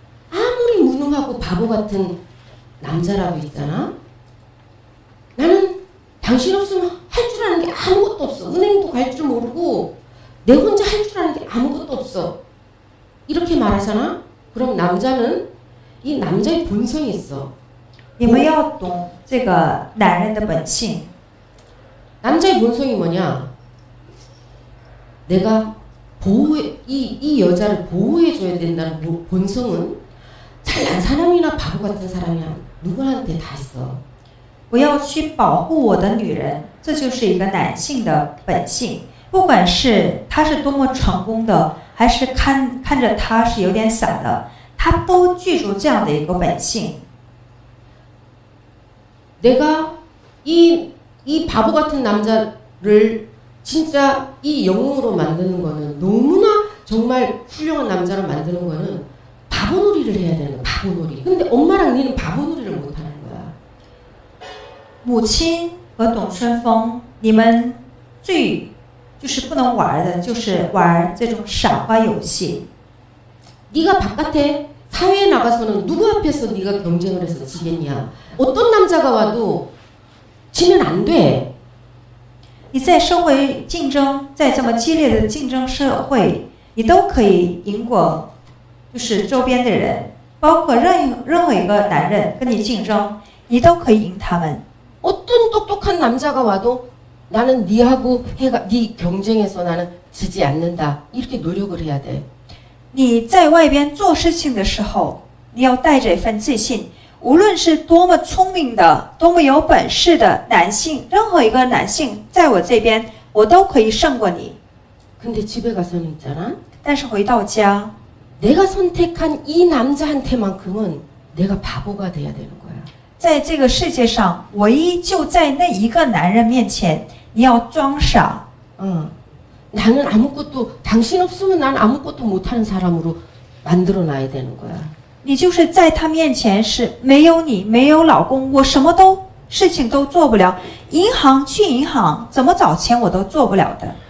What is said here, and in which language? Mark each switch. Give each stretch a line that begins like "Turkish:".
Korean: 아무리 무능하고 바보 같은 남자라고 있잖아. 나는 당신 없으면 할 줄 아는 게 아무것도 없어. 은행도 갈 줄 모르고 내 혼자 할 줄 아는 게 아무것도 없어. 이렇게 말하잖아. 그럼 남자는 이 남자의 본성이 있어.
Chinese: 你们要懂这个男人的本性。
Korean: 남자의 본성이 뭐냐? 내가 이 여자를 보호해줘야 된다는 본성은 잘난 사람이나 바보 같은 사람이야 누구한테 다 있어.
Chinese: 我要去保护我的女人，这就是一个男性的本性。不管是他是多么成功的，还是看着他是有点傻的，他都具足这样的一个本性。
Korean: 내가 이 바보 같은 남자를 진짜 이 영웅으로 만드는 거는 너무나 정말 훌륭한 남자로 만드는 거는 바보놀이를 해야 되는 거야. 바보놀이. 근데 엄마랑 니는 바보놀이를 못 하는 거야.
Chinese: 母亲和董春风，你们最就是不能玩的，就是玩这种傻瓜游戏。
Korean: 네가 바깥에 사회에 나가서는 누구 앞에서 네가 경쟁을 해서 지겠냐? 어떤 남자가 와도 지면 안 돼.
Chinese: 你在社会竞争，在这么激烈的竞争社会，你都可以赢过，就是周边的人，包括任何一个男人跟你竞争，你都可以赢他们。
Korean: 어떤 똑똑한 남자가 와도 나는 네하고 네 경쟁에서 나는 지지 않는다. 이렇게 노력을 해야 돼.
Chinese: 你在外边做事情的时候，你要带着一份自信。无论是多么聪明的、多么有本事的男性，任何一个男性在我这边，我都可以胜过你。
Korean: 근데 집에 가서는 있잖아.
Chinese: 但是回到家，
Korean: 내가 선택한 이 남자한테만큼은 내가 바보가 돼야 되는 거야.
Chinese: 在这个世界上，唯一就在那一个男人面前，你要装傻。
Korean: 나는 아무것도 당신 없으면 난 아무것도 못하는 사람으로 만들어놔야 되는 거야.
Chinese: 你就是在他面前是没有你，没有老公，我什么事情都做不了。去银行怎么找钱我都做不了的。